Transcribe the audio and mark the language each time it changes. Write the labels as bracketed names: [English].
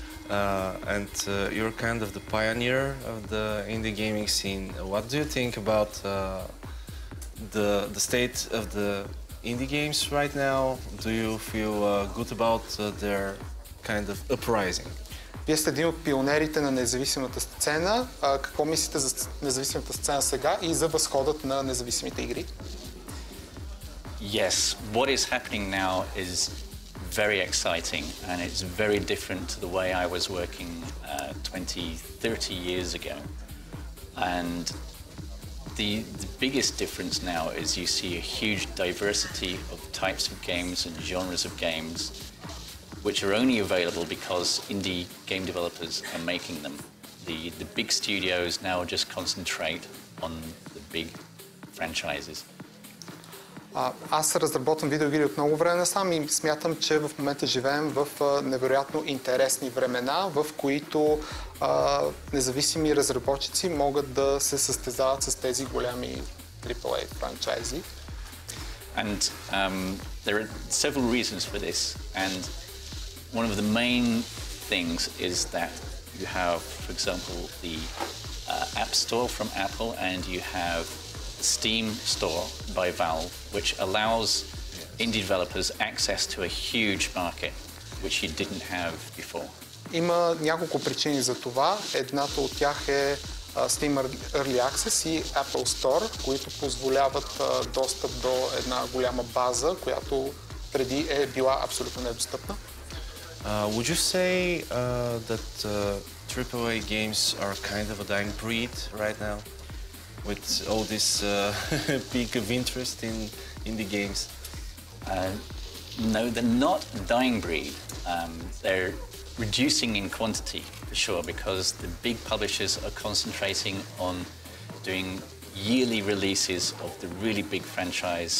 [English] And you're kind of the pioneer of the indie gaming scene. What do you think about the state of the indie games right now? Do you feel good about their kind of uprising? [Bulgarian] Вие сте един от пионерите на независимата сцена. Какво мислите за независимата сцена сега и за възходът на независимите игри? [English] Yes, what is happening now is very exciting, and it's very different to the way I was working 20, 30 years ago. And the biggest difference now is you see a huge diversity of types of games and genres of games which are only available because indie game developers are making them. The big studios now just concentrate on the big franchises. [Bulgarian] Аз разработвам видеоигри от много време насам и смятам, че в момента живеем в невероятно интересни времена, в които независими разработчици могат да се състезават с тези голями AAA франчайзи. [English] And there are several reasons for this, and one of the main things is that you have, for example, the App Store from Apple, and you have Steam Store by Valve, which allows indie developers access to a huge market, which you didn't have before. [Bulgarian] Има няколко причини за това. Едната от тях е Steam Early Access и Apple Store, които позволяват достъп до една голяма база, която преди е била абсолютно недостъпна. [English] Would you say that AAA games are kind of a dying breed right now? With all this peak of interest in indie games? No, they're not a dying breed. They're reducing in quantity, for sure, because the big publishers are concentrating on doing yearly releases of the really big franchise.